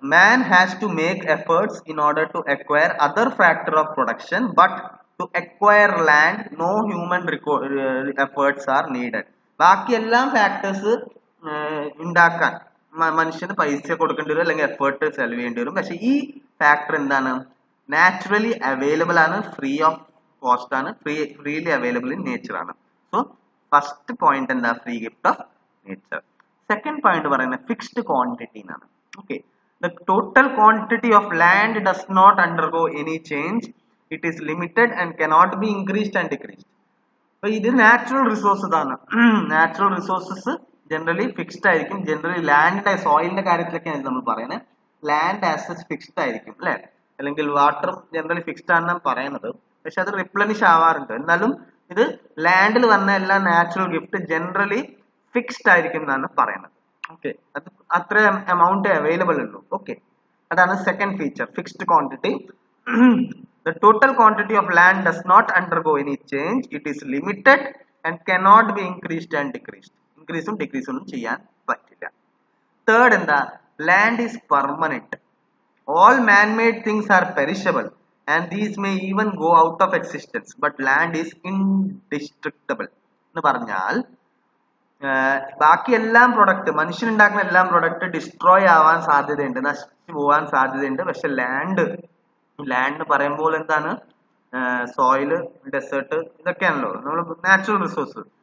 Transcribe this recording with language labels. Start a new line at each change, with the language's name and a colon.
English: Man has to make efforts in order to acquire other factor of production, but to acquire land no human efforts are needed.
Malayalam: ബാക്കി എല്ലാം factors ഉണ്ടാക്കാൻ മനുഷ്യന് പൈസ കൊടുക്കേണ്ടി വരും, അല്ലെങ്കിൽ എഫേർട്ട് ചെലവ് ചെയ്യേണ്ടി വരും. പക്ഷെ ഈ ഫാക്ടർ എന്താണ്, നാച്ചുറലി അവൈലബിൾ ആണ്, ഫ്രീ ഓഫ് കോസ്റ്റ് ആണ്,
English: freely available in nature
Malayalam: ആണ്.
English: So first point എന്താ, free gift of nature.
Malayalam: Second point പറയുന്നത് ഫിക്സ്ഡ് ക്വാണ്ടിറ്റി എന്നാണ്.
English: Okay, the total quantity of land does not undergo any change. It is limited and cannot be increased and decreased.
Malayalam: അപ്പൊ ഇത് natural resources ആണ്. Natural resources generally fixed ആയിരിക്കും. Generally ലാൻഡിന്റെ സോയിലിന്റെ കാര്യത്തിലൊക്കെയാണ് നമ്മൾ പറയുന്നത്. Land access fixed ആയിരിക്കും അല്ലെ, അല്ലെങ്കിൽ വാട്ടർ ജനറലി ഫിക്സ്ഡ് ആണെന്നാണ് പറയുന്നത്. പക്ഷെ അത് റിപ്ലനിഷ് ആവാറുണ്ട്. എന്നാലും ഇത് ലാൻഡിൽ വന്ന എല്ലാ നാച്ചുറൽ ഗിഫ്റ്റ് ജനറലി ഫിക്സ്ഡ് ആയിരിക്കും എന്നാണ് പറയുന്നത്. ഓക്കെ, അത് അത്ര എമൗണ്ട് അവൈലബിൾ ഉള്ളൂ. ഓക്കെ, അതാണ് second feature, fixed quantity.
English: The total quantity of land does not undergo any change. It is limited and cannot be increased and decreased.
Malayalam: ഇൻക്രീസും ഡിക്രീസും ഒന്നും ചെയ്യാൻ പറ്റില്ല.
English: Third എന്താ, land is permanent. All man-made things are perishable and these may even go out of existence, but land is indestructible.
Malayalam: എന്ന് പറഞ്ഞാൽ ബാക്കി എല്ലാം product, മനുഷ്യൻ ഉണ്ടാക്കുന്ന എല്ലാം പ്രൊഡക്റ്റ് ഡിസ്ട്രോയ് ആവാൻ സാധ്യതയുണ്ട്, നശിച്ചു പോവാൻ സാധ്യതയുണ്ട്. പക്ഷെ ലാൻഡ് പറയുമ്പോൾ എന്താണ്, സോയില്, ഡെസേർട്ട്, ഇതൊക്കെയാണല്ലോ നമ്മൾ നാച്ചുറൽ റിസോഴ്സ്.